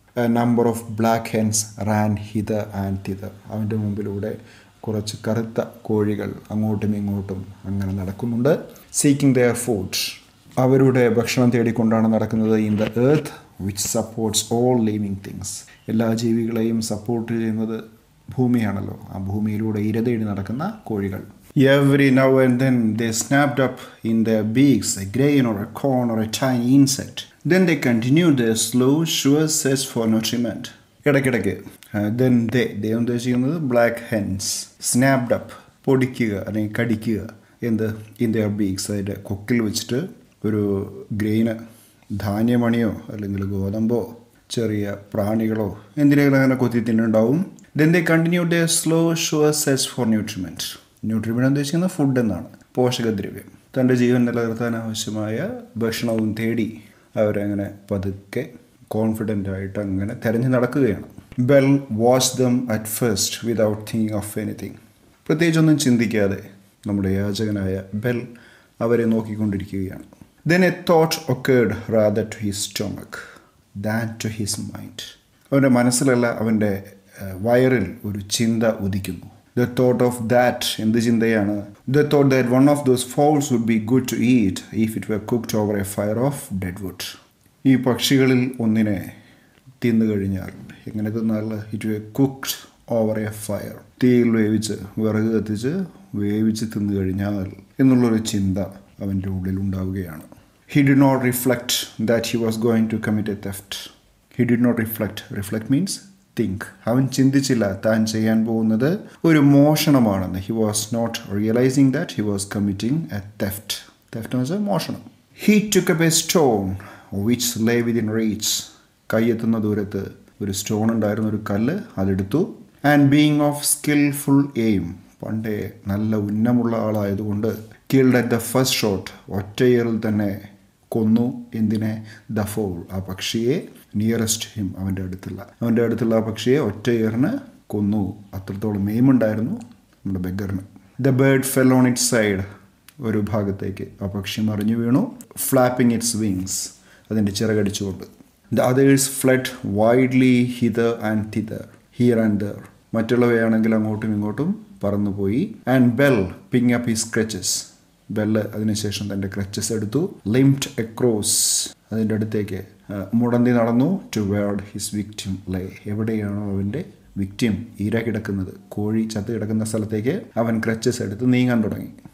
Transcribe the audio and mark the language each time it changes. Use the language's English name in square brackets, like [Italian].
[English] a number of black hens ran hither and thither, [Malayalam] അവൻ്റെ മുമ്പിലൂടെ കുറച്ച് കറുത്ത കോഴികൾ അങ്ങോട്ടും ഇങ്ങോട്ടും അങ്ങനെ നടക്കുന്നുണ്ട്. [English] seeking their food, [Malayalam] അവരുടെ ഭക്ഷണം തേടിക്കൊണ്ടാണ് നടക്കുന്നത്. [English] in the earth which supports all living things, [Malayalam] എല്ലാ ജീവികളെയും സപ്പോർട്ട് ചെയ്യുന്നത് ഭൂമിയാണല്ലോ. ആ ഭൂമിയിലൂടെ ഇരതേടി നടക്കുന്ന കോഴികൾ. [English] Every now and then they snapped up in their beaks a grain or a corn or a tiny insect. Then they continued their slow, sure search for nutriment. [Malayalam] ഇടയ്ക്കിടയ്ക്ക് [English] then they [Malayalam] ഉദ്ദേശിക്കുന്നത് black hence. Snapped up, പൊടിക്കുക അല്ലെങ്കിൽ കടിക്കുക. എന്ത്? [English] in their beaks, [Malayalam] അതിൻ്റെ കൊക്കിൽ വെച്ചിട്ട് ഒരു ഗ്രെയിന്, ധാന്യമണിയോ അല്ലെങ്കിൽ ഗോതമ്പോ ചെറിയ പ്രാണികളോ എന്തിനേലും അങ്ങനെ കൊത്തി തിന്നുണ്ടാവും. [English] Then they continued their slow, sure search for nutriment. [Malayalam] ന്യൂട്രിമെൻ്റ് ഉദ്ദേശിക്കുന്നത് ഫുഡ് എന്നാണ്, പോഷകദ്രവ്യം. തൻ്റെ ജീവൻ നിലനിർത്താൻ ആവശ്യമായ ഭക്ഷണവും തേടി അവരങ്ങനെ പതുക്കെ കോൺഫിഡൻ്റ് ആയിട്ട് അങ്ങനെ തിരഞ്ഞു നടക്കുകയാണ്. [English] Bell watch them at first without thinking of anything. [Malayalam] പ്രത്യേകിച്ചൊന്നും ചിന്തിക്കാതെ നമ്മുടെ യാചകനായ ബെൽ അവരെ നോക്കിക്കൊണ്ടിരിക്കുകയാണ്. [English] Then a thought occurred rather to his stomach than to his mind. [Malayalam] അവൻ്റെ മനസ്സിലല്ല, അവൻ്റെ വയറിൽ ഒരു ചിന്ത ഉദിക്കുന്നു. [English] The thought of that, [Malayalam] എന്ത് ചിന്തയാണ്? [English] The thought that one of those fowls would be good to eat if it were cooked over a fire of dead wood. [Malayalam] ഈ പക്ഷികളിൽ ഒന്നിനെ തിന്നു കഴിഞ്ഞാൽ എങ്ങനെ തിന്നാൽ? [English] it were cooked over a fire, [Malayalam] തീയിൽ വേവിച്ച്, വിറക് കത്തിച്ച് വേവിച്ച് തിന്നു കഴിഞ്ഞാൽ എന്നുള്ളൊരു ചിന്ത അവൻ്റെ ഉള്ളിലുണ്ടാവുകയാണ്. [English] He did not reflect that he was going to commit a theft. He did not reflect. Reflect means think. [Malayalam] അവൻ ചിന്തിച്ചില്ല താൻ ചെയ്യാൻ പോകുന്നത് ഒരു മോഷണമാണെന്ന്. [English] He was not realizing that he was committing a theft. [Malayalam] Theft എന്ന് വെച്ചാൽ മോഷണം. [English] He took up a stone which lay within reach. [Malayalam] കയ്യെത്തുന്ന ദൂരത്ത് ഒരു സ്റ്റോൺ ഉണ്ടായിരുന്ന ഒരു കല്ല് അതെടുത്തു. [English] And being of skillful aim, [Malayalam] പണ്ടേ നല്ല ഉന്നമുള്ള ആളായതുകൊണ്ട് [English] killed at the first shot, [Malayalam] ഒറ്റയേറിൽ തന്നെ കൊന്നു. എന്തിനെ? [English] the fowl, [Malayalam] ആ പക്ഷിയെ, [English] nearest him, [Malayalam] അവൻ്റെ അടുത്തുള്ള ആ പക്ഷിയെ ഒറ്റയേറിന് കൊന്നു. അത്രത്തോളം എയിമുണ്ടായിരുന്നു നമ്മുടെ ബെഗറിന്. [English] The bird fell on its side, [Malayalam] ഒരു ഭാഗത്തേക്ക് ആ പക്ഷി മറിഞ്ഞു വീണു. [English] Flapping its wings, [Malayalam] അതിൻ്റെ ചിറകടിച്ചുകൊണ്ട്. [English] The others fled widely hither and thither, here and there. [Malayalam] മറ്റുള്ളവയാണെങ്കിൽ അങ്ങോട്ടും ഇങ്ങോട്ടും പറന്നുപോയി. [English] And Bell picking up his crutches, [Malayalam] bell അതിനുശേഷം തൻ്റെ ക്രച്ചസ് എടുത്തു. [English] limped across, [Malayalam] അതിൻ്റെ അടുത്തേക്ക് മുടന്തി നടന്നു. [English] toward his victim lay, [Malayalam] എവിടെയാണോ അവൻ്റെ വിക്ടിം ഇര കിടക്കുന്നത്, കോഴി ചത്ത് കിടക്കുന്ന സ്ഥലത്തേക്ക് അവൻ ക്രച്ചസ് എടുത്ത് നീങ്ങാൻ തുടങ്ങി.